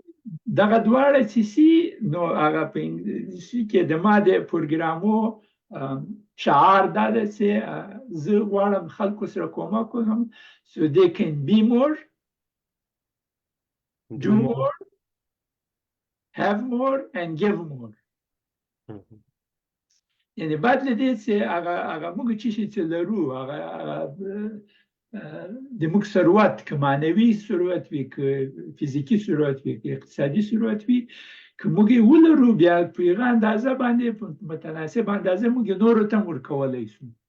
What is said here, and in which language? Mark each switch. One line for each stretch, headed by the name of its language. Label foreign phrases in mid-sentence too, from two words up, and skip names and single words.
Pashto: دغه دواړه چې سي نو هغه په انګلیسي کې د ما د پروګرامو شعار دا ده چې زه غواړم خلکو سره کومک وکړم
English: so they can be more, do more, have more and give more.
Pashto: یعنی بعد له دې چې هغه موږ چې لرو هغه د موږ ثروت که معنوي ثروت وي که فزیکي ثروت وي که اقتصادي ثروت وي که موږ یې ولرو بیا په هغه اندازه باندې په متناسب اندازه موږ نورو ته هم ورکولی شو.